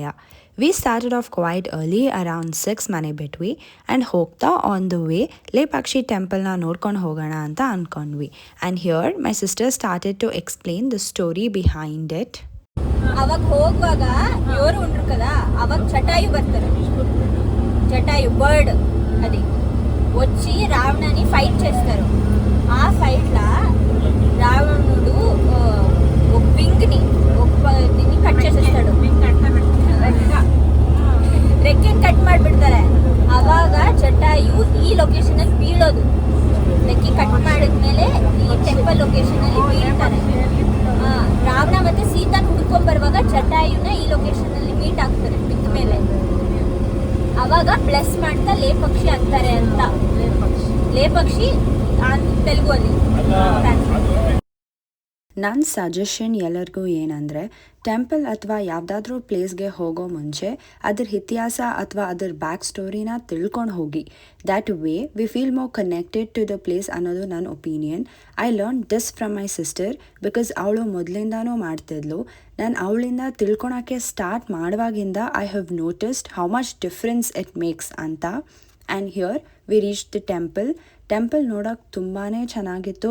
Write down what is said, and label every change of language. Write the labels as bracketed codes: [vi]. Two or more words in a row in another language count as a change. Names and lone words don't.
[en] we started off quite early, around 6 [kn] ಮನೆ ಬಿಟ್ವಿ [en] and ಹೋಗ್ತಾ on the way [kn] ಲೇಪಾಕ್ಷಿ ಟೆಂಪಲ್ನ ನೋಡ್ಕೊಂಡು ಹೋಗೋಣ ಅಂತ ಅಂದ್ಕೊಂಡ್ವಿ. [en] and here my sister started to explain the story behind it. [kn] ಅವಾಗ ಹೋಗುವಾಗ ಯೋರು ಉಂಡ್ರು కదా, ಅವಾಗ ಜಟಾಯು ಬರ್ತಾರೆ. [te] జటాయు బర్డ్ అది వచ్చి రావణాన్ని ఫైట్ చేస్తారు. ఆ ఫైట్లా రావణుడు ఒక వింగ్ని దీన్ని కట్ చేసేస్తాడు, [kn] ರೆಕ್ಕೆನ್ ಕಟ್ ಮಾಡಿಬಿಡ್ತಾರೆ. ಅವಾಗ ಜಟಾಯು ಈ ಲೊಕೇಶನ್ ಅಲ್ಲಿ ಬೀಳೋದು. ರೆಕ್ಕೆ ಕಟ್ ಮಾಡಿದ್ಮೇಲೆ ಈ [en] temple location [kn] ಅಲ್ಲಿ ಬೀಳ್ತಾರೆ. ರಾವಣ ಮತ್ತೆ ಸೀತಾನ ಹುಡ್ಕೊಂಡ್ ಬರುವಾಗ ಜಟಾಯುನ ಈ ಲೊಕೇಶನ್ ಅಲ್ಲಿ ಮೀಟ್ ಆಗ್ತಾರೆ ಬಿದ್ದ ಮೇಲೆ. ಅವಾಗ ಬ್ಲೆಸ್ ಮಾಡ್ತಾ ಲೇಪಕ್ಷಿ ಅಂತಾರೆ ಅಂತ. ಲೇಪಕ್ಷಿ ತೆಲುಗು ಅಲ್ಲಿ. ನನ್ನ ಸಜೆಷನ್ ಎಲ್ಲರಿಗೂ ಏನಂದರೆ, ಟೆಂಪಲ್ ಅಥವಾ ಯಾವುದಾದ್ರೂ ಪ್ಲೇಸ್ಗೆ ಹೋಗೋ ಮುಂಚೆ ಅದ್ರ ಇತಿಹಾಸ ಅಥವಾ ಅದ್ರ [en] back storyna [kn] ತಿಳ್ಕೊಂಡು ಹೋಗಿ. [en] that way we feel more connected to the place [kn] ಅನ್ನೋದು ನನ್ನ ಒಪಿನಿಯನ್. [en] I learn this from my sister because [kn] ಅವಳು ಮೊದಲಿಂದನೂ ಮಾಡ್ತಿದ್ಲು. ನಾನು ಅವಳಿಂದ ತಿಳ್ಕೊಳಕ್ಕೆ ಸ್ಟಾರ್ಟ್ ಮಾಡುವಾಗಿಂದ [en] I have noticed how much difference it makes ಅಂತ. and here we reach the temple [kn] ನೋಡೋಕೆ ತುಂಬಾ ಚೆನ್ನಾಗಿತ್ತು.